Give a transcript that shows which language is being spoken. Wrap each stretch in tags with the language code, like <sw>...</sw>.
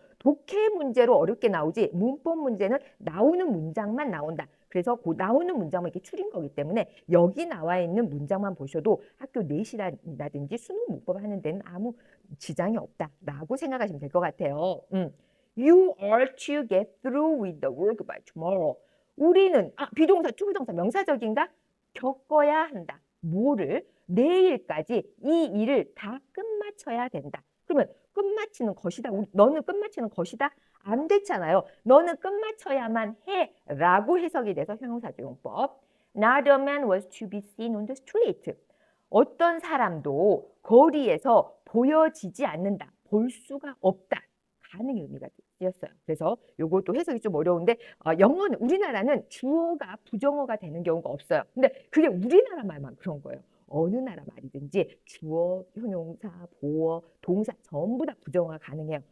<ko>독해 문제로 어렵게 나오지 문법 문제는 나오는 문장만 나온다. 그래서 그 나오는 문장만 이렇게 추린 거기 때문에 여기 나와 있는 문장만 보셔도 학교 내신이라든지 수능 문법 하는 데는 아무 지장이 없다라고 생각하시면 될 것 같아요.</ko> <en>You are to get through with the work by tomorrow.</en> <ko>우리는 비동사, 투부정사, 명사적인가? 겪어야 한다. 뭐를? 내일까지 이 일을 다 끝마쳐야 된다. 그러면 끝마치는 것이다. 너는 끝마치는 것이다? 안 됐잖아요. 너는 끝마쳐야만 해. 라고 해석이 돼서 형용사적 용법.</ko> <en>Not a man was to be seen on the street.</en> <ko>어떤 사람도 거리에서 보여지지 않는다. 볼 수가 없다. 가능의 의미가 쓰였어요. 그래서 요것도 해석이 좀 어려운데 영어는 우리나라는 주어가 부정어가 되는 경우가 없어요. 근데 그게 우리나라 말만 그런 거예요. 어느 나라 말이든지 주어, 형용사, 보어, 동사 전부 다 부정어가 가능해요.</ko>